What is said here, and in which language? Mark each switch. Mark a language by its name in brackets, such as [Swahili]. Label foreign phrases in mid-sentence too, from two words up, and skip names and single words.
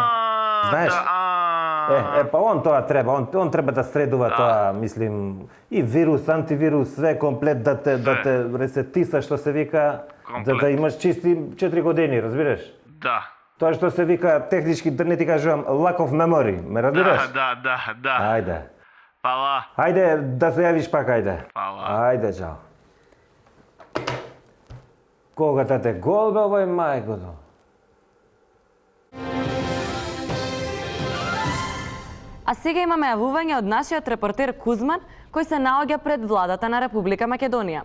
[Macedonian] Знаеш? Па он тоа треба, он треба да средува тоа, мислим, и вирус, антивирус, све комплет да те ресетиса, што се вика, да имаш чисти 4 години, разбираш? Да. Тоа што се вика технички, да не ти кажувам, [English] lack of memory, [Macedonian] ме разбираш? Да. Ајде. Фала. Ајде, да се јавиш пак, ајде. Фала. Ајде, чао. Кога те гол бе овој мајкото? А сега имаме јавување од нашиот репортер Кузман, кој се наоѓа пред владата на Република Македонија.